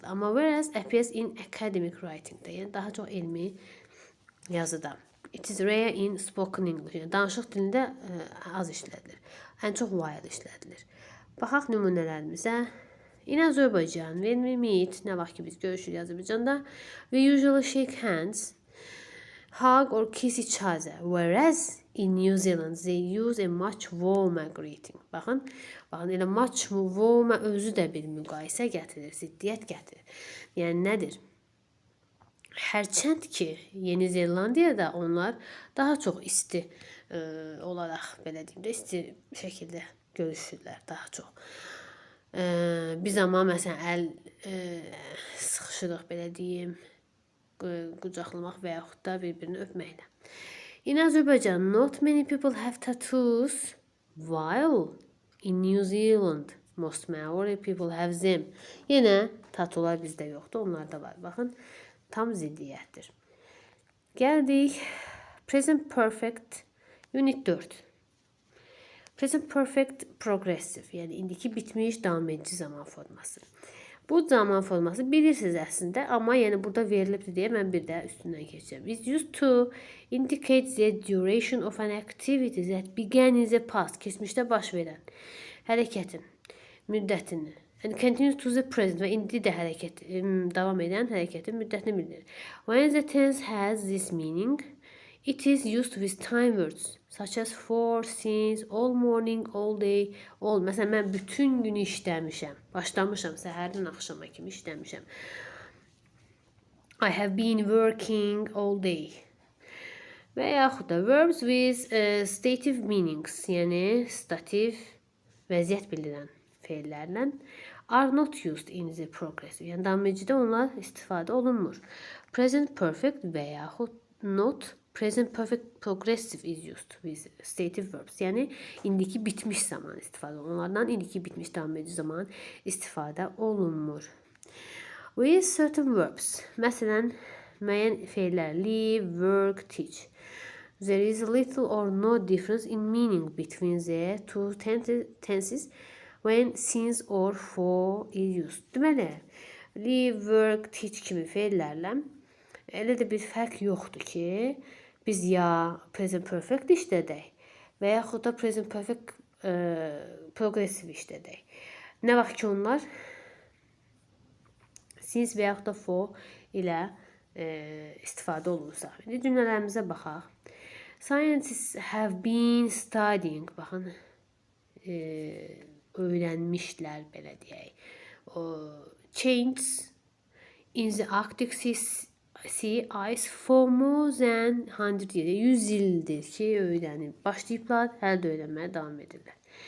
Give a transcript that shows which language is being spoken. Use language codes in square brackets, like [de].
[en] Ama whereas appears in academic writing'da. [az] Yani daha çok ilmi yazıda. [en] It is rare in spoken English. [az] Yani danışıq dilində az işlədilir. Ən çox while işlədilir. Baxaq nümunələrimizə. [en] In Azerbaijan, when we meet, [az] nə vaxt ki biz görüşürük Azərbaycanda, [en] we usually shake hands, hug or kiss each other. Whereas in New Zealand, they use a much warmer greeting. [az] Baxın, elə much warmer özü də bir müqayisə gətirir, ziddiyyət gətirir. Yəni nədir? Hərçənd ki, Yeni Zelandiyada onlar daha çox isti olaraq, belə deyim də, isti şəkildə görüşürlər daha çox. Biz amma məsələn əl sıxışırıq, belə deyim, qucaqlamaq və yaxud da bir-birini öpməklə. [en] In Azerbaijan, not many people have tattoos, while in New Zealand, most Maori people have them. [az] Yenə tatular bizdə yoxdur, onlarda var. Baxın, tam ziddiyyətdir. Gəldik present perfect unit 4. Present perfect progressive, yəni indiki bitmiş davam edici zaman forması. Bu zaman forması bilirsiniz əslində, amma yəni burada verilibdir deyə mən bir də üstündən keçəcəm. [en] Is used to indicate the duration of an activity that began in the past. [az] Keçmişdə baş verən hərəkətin müddətini. [en] And continues to the present [az] və indi də davam edən hərəkətin müddətini bildirir. [en] When the tense has this meaning, it is used with time words such as for, since, all morning, all day, all. [az] Məsələn, mən bütün günü işləmişəm. Başlamışam, səhərdən axşama kimi işləmişəm. [en] I have been working all day. [az] Və yaxud da [en] verbs with stative meanings, [az] yəni stativ vəziyyət bildirən feillərlə [en] are not used in the progressive. [az] Yəni davam edicidə onlar istifadə olunmur. Present perfect və yaxud [en] not present perfect progressive is used with stative verbs. [az] Yəni indiki bitmiş zaman istifadə olunur. Onlardan indiki bitmiş davam edici zaman istifadə olunmur. [en] With certain verbs. [az] Məsələn, müəyyən feillər [en] live, work, teach. There is little or no difference in meaning between the two tenses when since or for is used. [az] Deməli, live, work, teach kimi feillərlə elə də bir fərq yoxdur ki, biz ya present perfect işlədək və yaxud da present perfect progressive işlədək. Nə vaxt ki onlar since və yaxud da for ilə istifadə olunursa. İndi cümlələrimizə baxaq. [en] Scientists have been studying. [az] Baxın, öyrənmişlər, belə deyək. [en] Changes in the Arctic sea ice for more than 100 years. [az] 100 ildir ki, öyrənib. Başlayıblar, hələ də öyrənməyə davam edirlər.